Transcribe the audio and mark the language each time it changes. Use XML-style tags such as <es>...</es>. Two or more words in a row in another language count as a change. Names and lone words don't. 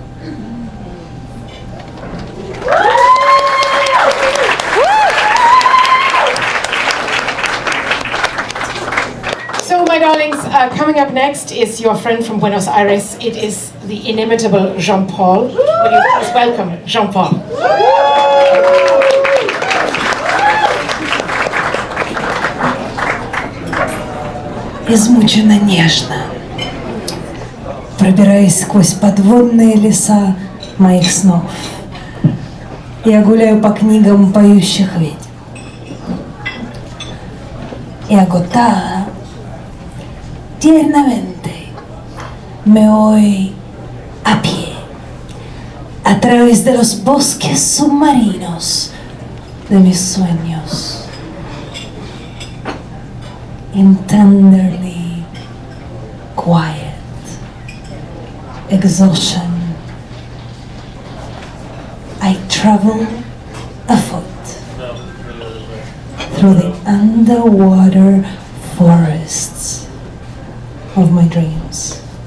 <en>So, my darlings, coming up next is your friend from Buenos Aires. It is the inimitable Jean-Paul. Will you please welcome Jean-Paul?</en> <ru>Измученно нежно, пробираясь сквозь подводные леса моих снов, я гуляю по книгам поющих ведьм.</ru> <es>Y agotada, tiernamente, me voy a pie, a través de los bosques submarinos de mis sueños.</es> <en>In tenderly quiet exhaustion, I travel afoot through the underwater forests of my dreams.</en>